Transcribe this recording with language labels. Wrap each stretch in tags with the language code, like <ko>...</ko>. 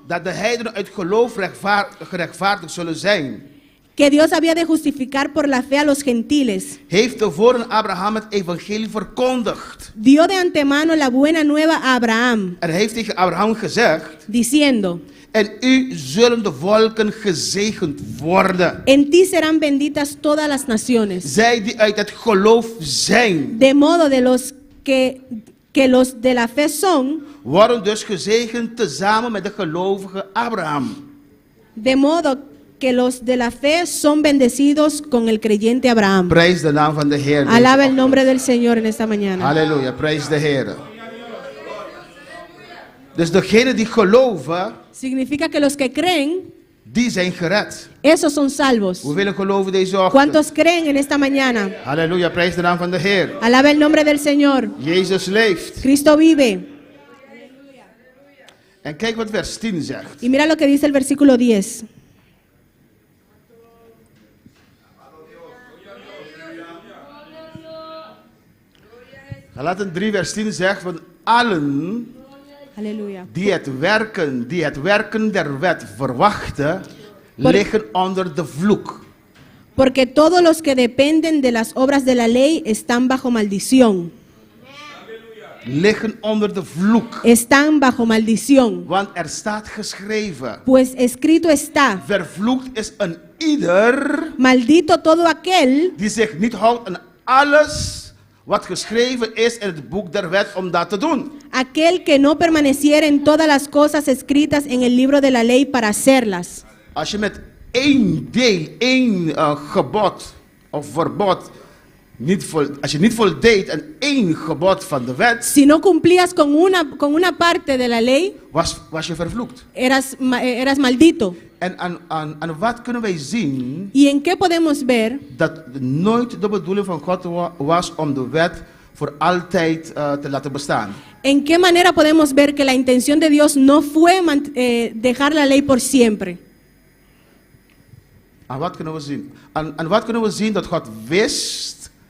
<nl>dat de heidenen uit geloof gerechtvaardigd zullen zijn.</nl> <es>que Dios había de justificar por la fe a los gentiles.</es> <nl>Heeft tevoren Abraham het evangelie verkondigd.</nl> <es>Dio de antemano la buena nueva a Abraham,</es> <nl>En hij heeft tegen Abraham gezegd:</nl> <es>diciendo,</es> <nl>en u zullen de volken gezegend worden.</nl> <es>en ti serán benditas todas las naciones.</es> <nl>Zij die uit het geloof zijn,</nl> <es>De modo de los que los de la fe son,</es> <nl>worden dus gezegend tezamen met de gelovige Abraham.</nl> <es>de modo que los de la fe son bendecidos con el creyente Abraham.</es> <nl>Prijs de naam van de Heer.</nl> <es>Alaba el nombre del Señor en esta mañana.</es> <nl>Halleluja, prijs de Heer. Dus degenen die geloven,</nl> <es>Significa que los que creen,</es> <nl>die zijn gered.</nl> <es>esos son salvos.</es> <nl>We willen geloven deze ochtend.</nl> <es>¿Cuántos creen en esta mañana?</es> <nl>Halleluja, prijs de naam van de Heer.</nl> <es>Alaba el nombre del Señor.</es> <nl>Jezus leeft.</nl> <es>Cristo vive.</es> <nl>En kijk wat vers 10 zegt.</nl> <es>Y mira lo que dice el versículo 10.</es> <nl>Galaten 3 vers 10 zegt van allen</nl> <es>Aleluya.</es> <nl>die het werken der wet verwachten, liggen onder de vloek.</nl> <es>Porque todos los que dependen de las obras de la ley están bajo maldición.</es> <nl>Liggen onder de vloek.</nl> <es>Están bajo maldición.</es> <nl>Want er staat geschreven,</nl> <es>Pues escrito está,</es> <nl>vervloekt is een ieder</nl> <es>maldito todo aquel</es> <nl>die zich niet houdt aan alles wat geschreven is in het boek der wet om dat te doen.</nl> <es>aquel que no permaneciera en todas las cosas escritas en el libro de la ley para hacerlas.</es> <nl>Als je met één deel, één gebod of verbod, als je niet voldeed aan één gebod van de wet,</nl> <es>Si no cumplías con una parte de la ley,</es> <nl>was je vervloekt.</nl> <es>eras maldito.</es> <nl>En aan wat kunnen wij zien</nl> <es>¿Y en qué podemos ver</es> <nl>dat nooit de bedoeling van God was om de wet voor altijd te laten bestaan?</nl> <es>¿En qué manera podemos ver que la intención de Dios no fue dejar la ley por siempre?</es> <nl>Aan wat kunnen we zien? Aan wat kunnen we zien dat God wist</nl>